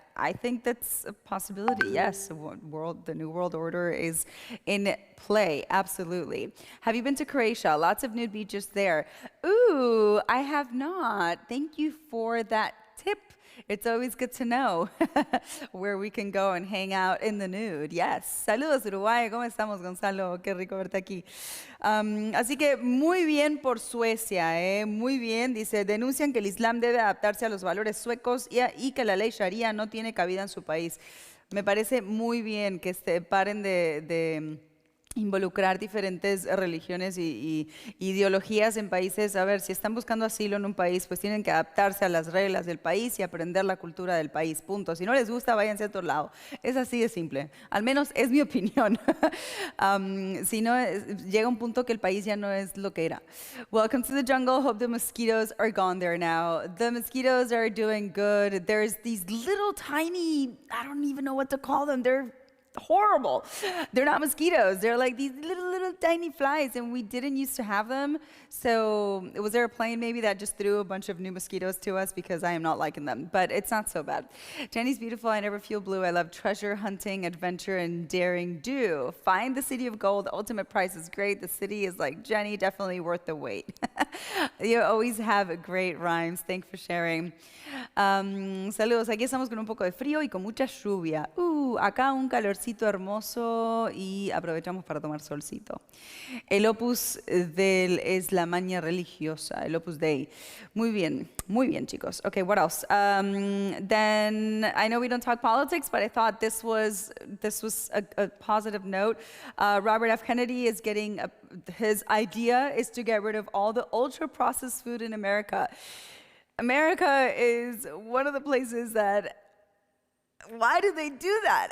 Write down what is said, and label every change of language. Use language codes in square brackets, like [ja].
[en] I think that's a possibility. Yes, the new world order is in play. Absolutely. Have you been to Croatia? Lots of nude beaches there. Ooh, I have not. Thank you for that tip. It's always good to know where we can go and hang out in the nude. [es] Yes. Saludos, Uruguay. ¿Cómo estamos, Gonzalo? Qué rico verte aquí. Así que muy bien por Suecia, ¿eh? Muy bien. Dice, denuncian que el Islam debe adaptarse a los valores suecos y que la ley Sharia no tiene cabida en su país. Me parece muy bien que paren de involucrar diferentes religiones y ideologías en países. A ver, si están buscando asilo en un país, pues tienen que adaptarse a las reglas del país y aprender la cultura del país, punto. Si no les gusta, váyanse a otro lado. Es así de simple. Al menos es mi opinión. Si no, llega un punto que el país ya no es lo que era. [en] Welcome to the jungle. Hope the mosquitoes are gone there now. The mosquitoes are doing good. There's these little tiny, I don't even know what to call them. They're horrible. They're not mosquitoes. They're like these little tiny flies, and we didn't used to have them. So was there a plane maybe that just threw a bunch of new mosquitoes to us, because I am not liking them, but it's not so bad. Jenny's beautiful. I never feel blue. I love treasure hunting, adventure, and daring do. Find the city of gold. The ultimate price is great. The city is like, Jenny, definitely worth the wait. You always have great rhymes. Thanks for sharing. Saludos. [es] Aquí estamos con un poco de frío y con mucha lluvia. Acá un calorcito hermoso y aprovechamos para tomar solcito. El opus del es la maña religiosa, el opus dei. Muy bien, chicos. [en] Okay, what else? Then I know we don't talk politics, but I thought this was a positive note. Robert F. Kennedy is getting his idea is to get rid of all the ultra-processed food in America. America is one of the places that. Why do they do that?